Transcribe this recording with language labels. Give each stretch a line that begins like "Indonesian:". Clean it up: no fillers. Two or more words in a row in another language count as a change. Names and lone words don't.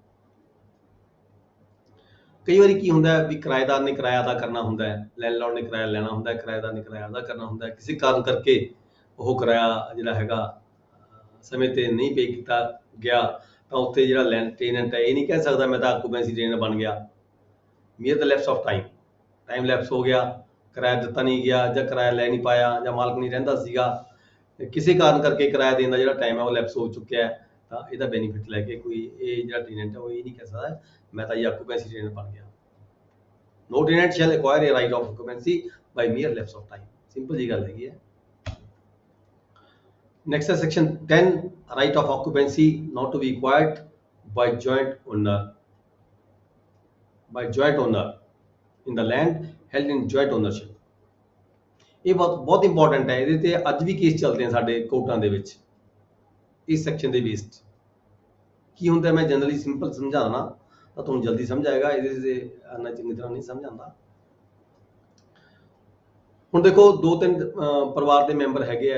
Punjabi: ਕਈ ਵਾਰੀ ਕੀ ਹੁੰਦਾ ਹੈ ਵੀ ਕਿਰਾਏਦਾਰ ਨੇ ਕਿਰਾਇਆ ਅਦਾ ਕਰਨਾ ਹੁੰਦਾ ਹੈ, ਲੈਂਡਲੋਰਡ ਨੇ ਕਿਰਾਇਆ ਲੈਣਾ ਹੁੰਦਾ ਹੈ, ਕਿਰਾਏਦਾਰ ਨੇ ਕਿਰਾਇਆ ਅਦਾ ਕਰਨਾ ਹੁੰਦਾ ਹੈ, ਕਿਸੇ ਕਾਰਨ ਕਰਕੇ ਉਹ ਕਿਰਾਇਆ ਜਿਹੜਾ ਹੈਗਾ ਸਮੇਂ ਤੇ ਨਹੀਂ ਪੇ ਕੀਤਾ ਗਿਆ, ਤਾਂ ਉੱਥੇ ਜਿਹੜਾ ਟੈਨੈਂਟ ਹੈ ਇਹ ਨਹੀਂ ਕਹਿ ਸਕਦਾ ਮੈਂ ਤਾਂ
English: occupancy tenant
Punjabi: ਬਣ ਗਿਆ।
English: mere the lapse of time
Punjabi: ਲੈਪਸ ਹੋ ਗਿਆ, ਕਿਰਾਇਆ ਦਿੱਤਾ ਨਹੀਂ ਗਿਆ ਜਾਂ ਕਿਰਾਇਆ ਲੈ ਨਹੀਂ ਪਾਇਆ ਜਾਂ ਮਾਲਕ ਨਹੀਂ ਰਹਿੰਦਾ ਸੀਗਾ, ਕਿਸੇ ਕਾਰਨ ਕਰਕੇ ਕਿਰਾਇਆ ਦੇਣ ਦਾ ਜਿਹੜਾ ਟਾਈਮ ਹੈ ਉਹ ਲੈਪਸ ਹੋ ਚੁੱਕਿਆ ਹੈ, ਤਾਂ ਇਹਦਾ ਬੈਨੀਫਿਟ ਲੈ ਕੇ ਕੋਈ ਇਹ ਜਿਹੜਾ ਟੈਨੈਂਟ ਹੈ ਉਹ ਇਹ ਨਹੀਂ ਕਹਿ ਸਕਦਾ ਮੈਂ ਤਾਂ ਇਹ
English: occupancy tenant
Punjabi: ਬਣ ਗਿਆ।
English: No tenant shall acquire a right of occupancy by mere lapse of time।
Punjabi: ਸਿੰਪਲ ਜੀ ਗੱਲ ਹੈਗੀ ਹੈ।
English: नेक्स्ट है section 10, right of occupancy not to be acquired by joint owner in the land held in joint ownership.
Punjabi: ਇਹ ਬਹੁਤ ਇੰਪੋਰਟੈਂਟ ਹੈ। ਇਹਦੇ ਤੇ ਅੱਜ ਵੀ ਕੇਸ ਚੱਲਦੇ ਆ ਸਾਡੇ ਕੋਰਟਾਂ ਦੇ ਵਿੱਚ ਇਸ ਸੈਕਸ਼ਨ ਦੇ ਬੇਸ ਤੇ। ਕੀ ਹੁੰਦਾ ਮੈਂ ਜਨਰਲੀ ਸਿੰਪਲ ਸਮਝਾਉਣਾ ਤਾਂ ਤੁਹਾਨੂੰ ਜਲਦੀ ਸਮਝ ਆਏਗਾ, ਇਹਦੇ ਤੇ ਇੰਨਾ ਚੰਗੀ ਤਰ੍ਹਾਂ ਨਹੀਂ ਸਮਝ ਆਉਂਦਾ। ਹੁਣ ਦੇਖੋ 2-3 ਪਰਿਵਾਰ ਦੇ ਮੈਂਬਰ ਹੈਗੇ ਆ।